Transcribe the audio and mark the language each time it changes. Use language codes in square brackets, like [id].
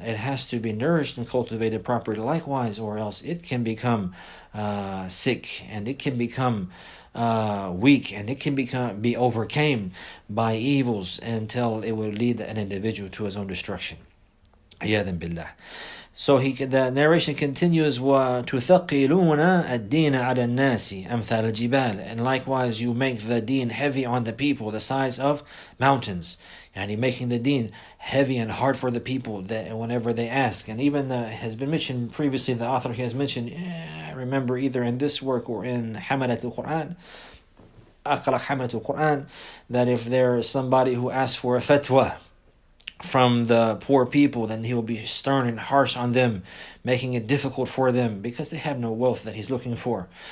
[en] It has to be nourished and cultivated properly likewise, or else it can become sick, and it can become weak, and it can be overcome by evils until it will lead an individual to his own destruction. [ar] عياذا بالله. [en] So the narration continues, [ar] وَتُثَقِّلُونَ الدِّينَ عَلَى النَّاسِ أَمْثَالَ الْجِبَالِ. [en] And likewise you make the deen heavy on the people, the size of mountains. And he making the deen heavy and hard for the people that whenever they ask. And even has been mentioned previously, the author has mentioned, I remember either in this work or in حملة القرآن, أقرأ حملة القرآن, that if there is somebody who asks for a fatwa from the poor people, then he will be stern and harsh on them, making it difficult for them because they have no wealth that he's looking for.